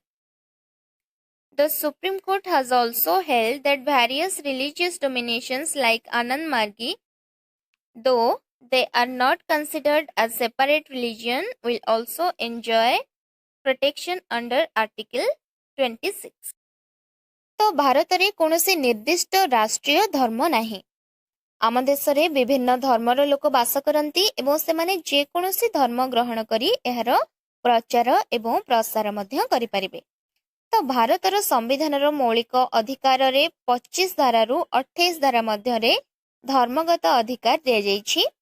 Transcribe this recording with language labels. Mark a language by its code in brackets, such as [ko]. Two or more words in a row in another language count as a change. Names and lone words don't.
[en] The Supreme Court has also held that various religious dominations like Anand Margi, though they are not considered as separate religion, will also enjoy protection under Article 26. [or] ତୋ ଭାରତ ରେ କୌଣସି ନିର୍ଦ୍ଦିଷ୍ଟ ରାଷ୍ଟ୍ରୀୟ ଧର୍ମ ନାହିଁ. ଆମ ଦେଶ ରେ ବିଭିନ୍ନ ଧର୍ମର ଲୋକ ବାସ କରନ୍ତି ଏବଂ ସେ ମାନେ ଯେ କୌଣସି ଧର୍ମ ଗ୍ରହଣ କରି ଏହାର ପ୍ରଚାର ଏବଂ ପ୍ରସାର ମଧ୍ୟ କରି ପାରିବେ. ତୋ ଭାରତର ସମ୍ବିଧାନର ମୌଳିକ ଅଧିକାର ରେ 25 ଧାରା ରୁ 28 ଧାରା ମଧ୍ୟ ରେ ଧର୍ମଗତ ଅଧିକାର ଦିଆ ଯାଇଛି.